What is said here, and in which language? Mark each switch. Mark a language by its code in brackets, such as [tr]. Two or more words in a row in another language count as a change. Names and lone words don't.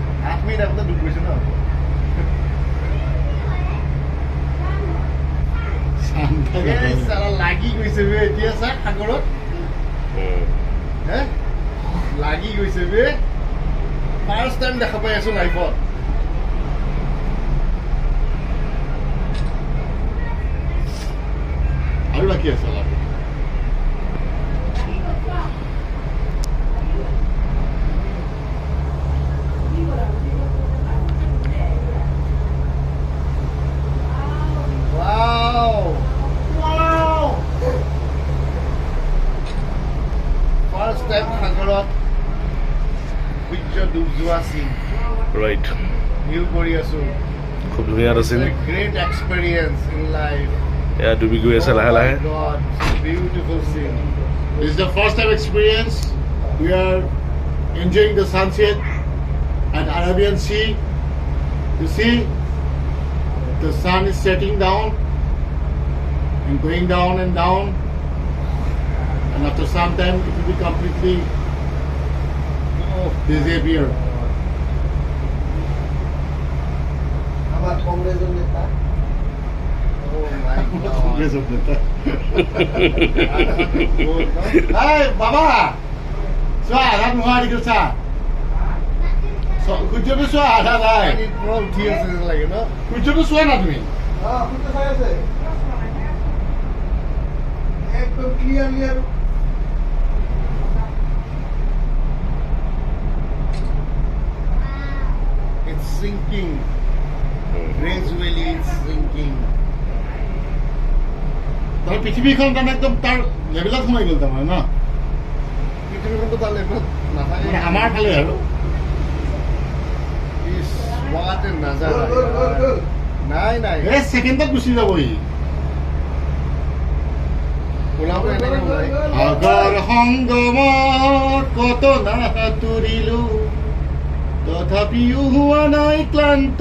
[as] 8 মিনিট আগতে ডুব গৈছে ন। এই চালা লাগি গৈছে বে, এতিয়া চা সাগৰত। হে লাগি গৈছে বে, [en] first time [as] দেখা পাই আছো লাইফত। আৰু বাকী আছে অলপ [en] Wow! Wow! First time [as] সাগৰত সূৰ্য ডুব যোৱা চিন ৰাইট ভিউ কৰি আছো। খুব ধুনীয়া আছিল [en] great experience in life. [as] এয়া ডুবি গৈ আছে লাহে লাহে [en] God, beautiful scene. This is the first time experience. We are enjoying the sunset at Arabian Sea. You see, the sun is setting down and going down and down. And after some time, it will be completely disappear. [as] আমাৰ কংগ্ৰেছৰ নেতা। [en] Oh my God. Congress of Neta. Hey, Baba! [as] চোৱা আধা নোহোৱা দেখিল চা সূৰ্যটো চোৱা আধা নাই পানীত পুৰা উঠি আছে যেন লাগে ন। সূৰ্যটো চোৱা না তুমি সূৰ্য চাই আছে একদম ক্লিয়াৰলি আৰু [en] It's sinking. Gradually it's sinking. [as] তাৰ পৃথিৱীখন তাৰমানে একদম তাৰ লেভেলত সোমাই গ'ল তাৰমানে ন পৃথিৱীখনটো তাৰ লেভেলত নাথাকে। মানে আমাৰ ফালে আৰু [en] Is what a নাজাৰা। [as] নাই নাই এই ছেকেণ্ডত গুচি যাব ই ওলাব এনেকে ওলাই। সাগৰ সংগমত কত নাতুৰিলো তথাপিও হোৱা নাই ক্লান্ত